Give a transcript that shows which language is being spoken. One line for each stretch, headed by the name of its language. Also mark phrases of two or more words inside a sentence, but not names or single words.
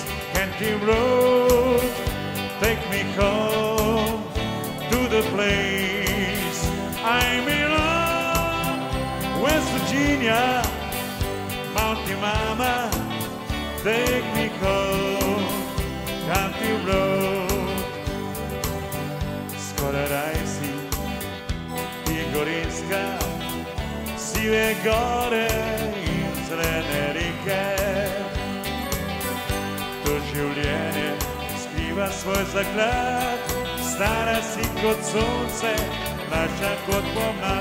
English: Canty road, take me home to the place I belong. West Virginia, Mounty Mama, take me home, country road.
Slovenian: Skoraj si ti Gorinska, sive gore in zelene reke. To življenje skriva svoj zaklad, stara si kot sonce, mlajša kot pomlad.